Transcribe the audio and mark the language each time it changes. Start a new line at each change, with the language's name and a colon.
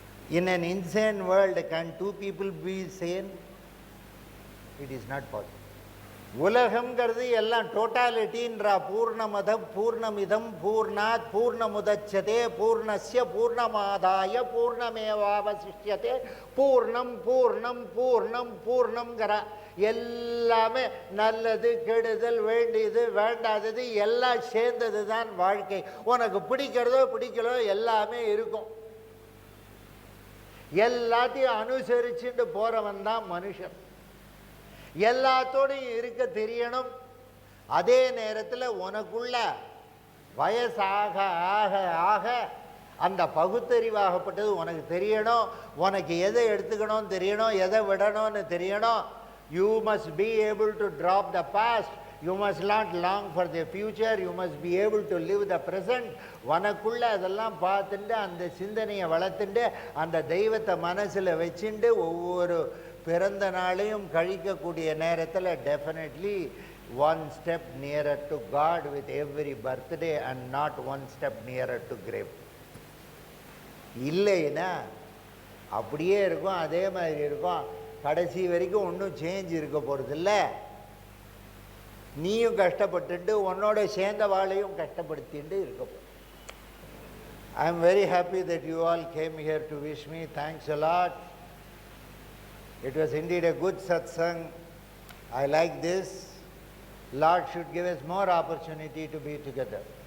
English: In an insane world, can two people be sane? It is not possible.
Tamil: உலகம்ங்கிறது எல்லாம் டோட்டாலிட்டின்றா.
Sanskrit: பூர்ணமதம் பூர்ணமிதம் பூர்ணாத் பூர்ணமுதச்சதே பூர்ணஸ்ய பூர்ணமாதாய பூர்ணமேவாவசிஷ்யதே பூர்ணம் பூர்ணம்
Tamil: பூர்ணம் பூர்ணம்ங்கிற. எல்லாமே நல்லது கெடுதல் வேண்டியது வேண்டாதது எல்லாம் சேர்ந்தது தான் வாழ்க்கை. உனக்கு பிடிக்கிறதோ பிடிக்கலோ எல்லாமே இருக்கும். எல்லாத்தையும் அனுசரிச்சுட்டு போறவன் தான் மனுஷன். எல்லாத்தோடையும் இருக்க தெரியணும். அதே நேரத்தில் உனக்குள்ள வயசாக ஆக ஆக அந்த பகுத்தறிவாகப்பட்டது உனக்கு தெரியணும். உனக்கு எதை எடுத்துக்கணும்னு தெரியணும், எதை விடணும்னு தெரியணும்.
English: You must be able to drop the past. You must not long for the future. You must be able to live the present.
Tamil: உனக்குள்ள அதெல்லாம் பார்த்துட்டு அந்த சிந்தனையை வளர்த்துட்டு அந்த தெய்வத்தை மனசில் வச்சுட்டு ஒவ்வொரு பிறந்த நாளையும் கழிக்கக்கூடிய நேரத்தில் definitely
English: one step nearer to God with every birthday and not one step nearer to grave.
Tamil: இல்லைன்னா அப்படியே இருக்கும், அதே மாதிரி இருக்கும். கடைசி வரைக்கும் ஒன்றும் சேஞ்ச் இருக்க போகிறதில்ல. நீயும் கஷ்டப்பட்டுட்டு உன்னோட சேர்ந்த வாழையும் கஷ்டப்படுத்திட்டு இருக்க.
English: I am very happy that you all came here to wish me. Thanks a lot. It was indeed a good satsang. I like this. Lord should give us more opportunity to be together.